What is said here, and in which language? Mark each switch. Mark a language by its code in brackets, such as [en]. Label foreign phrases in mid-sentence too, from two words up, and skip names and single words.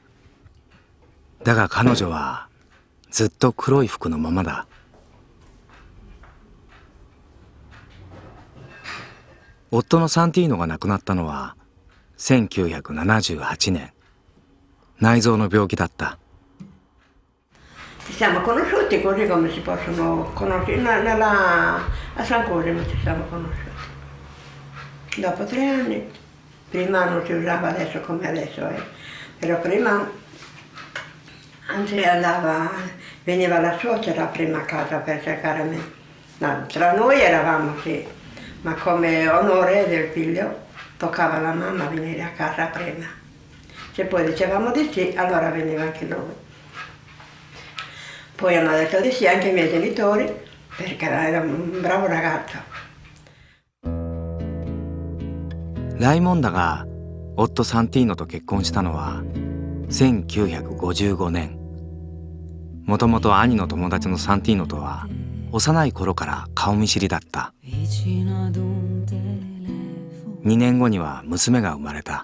[ja] だが彼女はずっと黒い服のままだ。夫のサンティーノが亡くなったのは1978年。内臓の病気だった。 [it] Ci siamo conosciuti così come si possono conoscere, a San Cosimo ci siamo conosciuti. Dopo 3 anni, prima non si usava adesso come adesso, però prima anzi veniva la suocera prima a casa per cercare me. No, tra noi eravamo sì, ma come onore del figlio toccava alla mamma venire a casa prima. Se poi dicevamo di sì, allora veniva anche lui. Poi hanno detto di sì anche i miei genitori, perché era un bravo ragazzo. [ja] ライモンダが夫サンティーノと結婚したのは1955年。もともと兄の友達のサンティーノとは幼い頃から顔見知りだった。2年後には娘が生まれた。